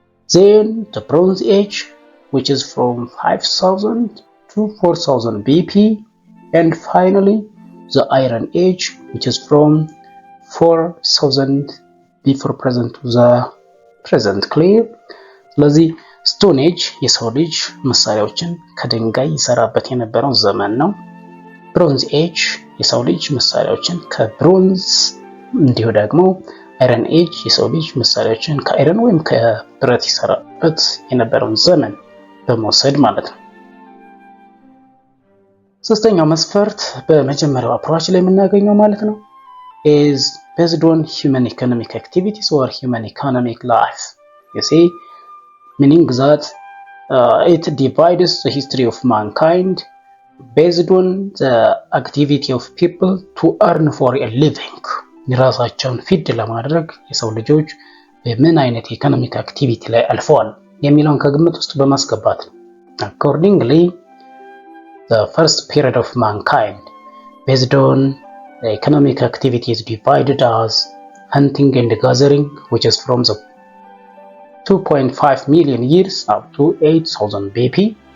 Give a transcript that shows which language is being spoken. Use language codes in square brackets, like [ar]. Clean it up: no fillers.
[en] then the Bronze Age, which is from 5000 to 4000 BP, and finally the Iron Age, which is from 4000 before present to the present clear. [am] ስለዚህ ስቶን ኤጅ የሰው ልጅ መሳሪያዎችን ከድንጋይ ይሰራበት የነበረው ዘመን ነው። ብሮንዝ ኤጅ የሰው ልጅ መሳሪያዎችን ከብሮንዝ እንዲሁ ደግሞ አይረን ኤጅ የሰው ልጅ መሳሪያዎችን ከአይረን ወይም ከብረት ይሰራበት የነበረውን ዘመን በመውሰድ ማለት ነው። ሶስተኛው መስፈርት በመጀመሪያው አፕሮች ላይ የምናገኘው ማለት ነው [en] is based on human economic activities or human economic life. You see, meaning that it divides the history of mankind based on the activity of people to earn for a living. [am] የራሳቸውን ፊድ ለማድረግ የሰው ልጆች በምን አይነት ኢኮኖሚክ አክቲቪቲ ላይ አልፈዋል የሚለውን ከግምት ውስጥ በማስገባት ነው። [en] Accordingly, the first period of mankind based on the economic activity is divided as hunting and gathering, which is from the 2.5 million years up to 8000 BP.